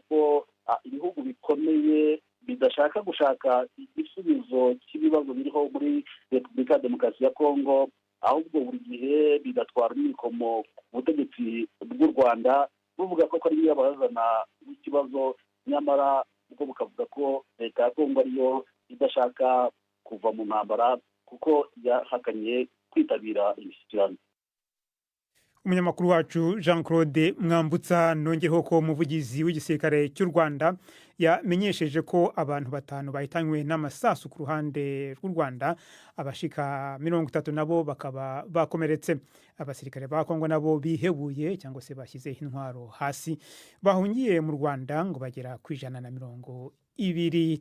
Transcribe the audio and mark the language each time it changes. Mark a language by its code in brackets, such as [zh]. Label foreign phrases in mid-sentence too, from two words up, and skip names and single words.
[rw] ko ibihugu bikomeye bidashaka gushaka igisubizo cy'ibibazo biriho muri Repubulika ya Demokarasi ya Kongo, ahubwo buri gihe bigatwara imikomo ku butegetsi bw'u Rwanda, buvuga ko ari yo bazana ikibazo, nyamara ubwo bukavuga ko Leta ya Kongo ariyo idashaka kuva mu ntambara kuko yahakanye kwitabira imishyikirano. Umunyamakuru wacu Jean Claude Mwambutsa nongereho ko umuvugizi w'igisirikare cy'u Rwanda yamenyesheje ko abantu 5 bahitanywe n'amasasu ku ruhande rw'u Rwanda, abashika 30 nabo bakaba bakomeretse. Abasirikare ba Kongo nabo bihebuye cyangwa se bashyize intwaro hasi, bahungiye mu Rwanda ngo bagera ku 120.